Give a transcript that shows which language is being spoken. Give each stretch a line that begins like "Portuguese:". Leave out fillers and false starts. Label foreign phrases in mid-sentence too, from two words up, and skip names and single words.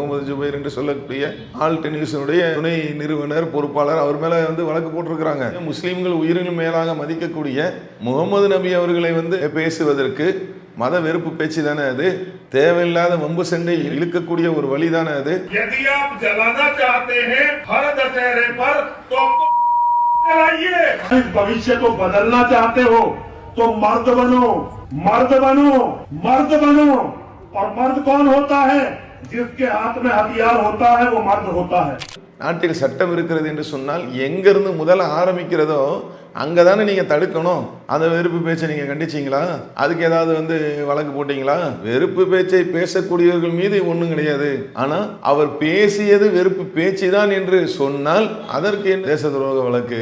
Tamil: முகமது ஜுபைர் என்று சொல்லக்கூடிய ஆல்ட் நியூஸினுடைய துணை நிறுவனர் பொறுப்பாளர் அவர் மேல வழக்கு போட்டிருக்கிறாங்க. முஸ்லீம்கள் உயிரினும் மேலாக மதிக்கக்கூடிய முகமது நபி அவர்களை பேசுவதற்கு மத வெறுப்பு பேச்சு தானே அது? தேவையில்லாத வம்பு சண்டை இழுக்கக்கூடிய ஒரு வழி தானே அது?
Hindi: भविष्य को बदलना चाहते हो तो मर्द बनो, मर्द बनो, मर्द बनो। और मर्द कौन होता है? जिसके हाथ में हथियार होता है वो मर्द होता है।
Tamil: நாட்டில் சட்டம் இருக்கிறது என்று சொன்னால் எங்கிருந்து முதல்ல ஆரம்பிக்கிறதோ அங்கதானே நீங்க தடுக்கணும். அந்த வெறுப்பு பேச்சை நீங்க கண்டிச்சீங்களா? அதுக்கு ஏதாவது வழக்கு போட்டீங்களா? வெறுப்பு பேச்சை பேசக்கூடியவர்கள் மீது ஒன்றும் கிடையாது. ஆனா அவர் பேசியது வெறுப்பு பேச்சு தான் என்று சொன்னால் அதற்கு தேச துரோக வழக்கு.